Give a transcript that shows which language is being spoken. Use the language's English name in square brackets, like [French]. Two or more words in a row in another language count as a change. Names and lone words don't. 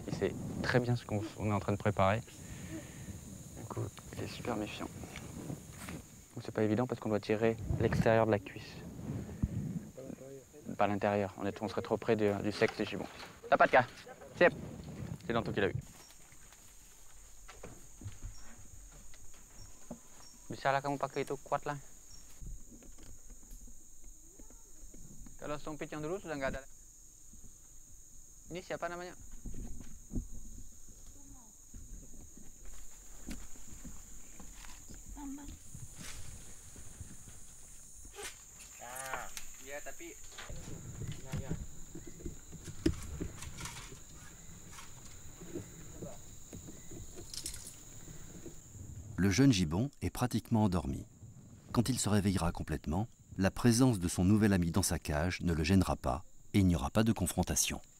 [French] Il sait très bien ce qu'on est en train de préparer. Du coup, il est super méfiant. C'est pas évident parce qu'on doit tirer l'extérieur de la cuisse. Pas l'intérieur. On serait trop près du sexe des gibbons. T'as pas de cas. C'est dans tout qu'il a eu. [Indonesian] Bisa lah kamu pakai itu, kuat lah. Kalau sumpit yang dulu sudah nggak ada. Ini siapa namanya? Tambang. Ah, iya tapi ya. [French] Le jeune gibbon est pratiquement endormi. Quand il se réveillera complètement, la présence de son nouvel ami dans sa cage ne le gênera pas et il n'y aura pas de confrontation.